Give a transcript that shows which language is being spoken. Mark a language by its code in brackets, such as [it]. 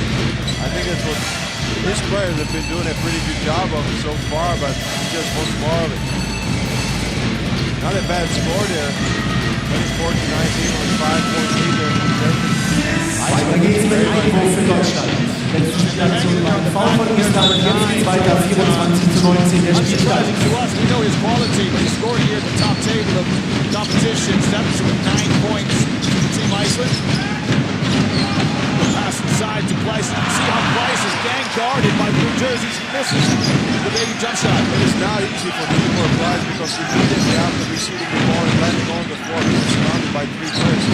[en] players have been doing a pretty good job of it so far, but he just wants more of it. Not a bad score there. 24-19 on 5-point lead there from Germany. [de] Weiter geht's mit Einwurf für Deutschland. Letzte Spielaktion war ein Foul von Island und jetzt geht's weiter 24-19 der Spielstand. [en] We know his quality, but he scored here at the top table of competitions. That was with 9 points to Team Iceland. Pass inside to Blyce. You can see how Blyce is gang guarded by blue jerseys. He misses the baby jump shot. It is not easy for Timur Blyce because immediately after receiving the ball and landing on the floor, he was surrounded by 3 players.